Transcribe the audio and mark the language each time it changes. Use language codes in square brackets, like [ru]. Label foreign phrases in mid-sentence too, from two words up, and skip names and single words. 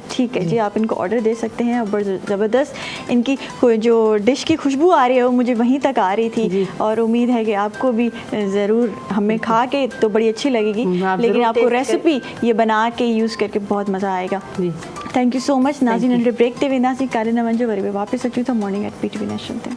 [ur] ٹھیک ہے جی، آپ ان کو آرڈر دے سکتے ہیں۔ اور زبردست ان کی جو ڈش کی خوشبو آ رہی ہے وہ مجھے وہیں تک آ رہی تھی، اور امید ہے کہ آپ کو بھی ضرور، ہمیں کھا کے تو بڑی اچھی لگے گی، لیکن آپ کو ریسپی یہ بنا کے یوز کر کے بہت مزہ آئے گا. [en] thank you so much [sd] नाज़रीन। अंडर ब्रेक ते वेंदासीं कारे मंजो वरी वापस अचूं था मॉर्निंग एट PTV नेशनल ते।